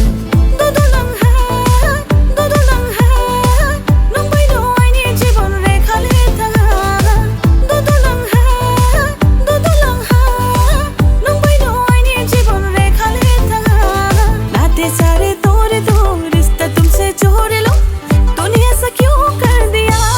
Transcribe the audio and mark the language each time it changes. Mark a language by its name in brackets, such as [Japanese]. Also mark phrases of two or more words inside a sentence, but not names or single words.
[Kok Borok] Dodolang ha, nang bai no ai ni jibon re khale tha. Dodolang ha, nang bai no ai ni jibon re khale tha. Naate sare tore do, [Hindi] रिश्ता तुमसे जोड़ लो, तूने ऐसा क्यों कर दिया।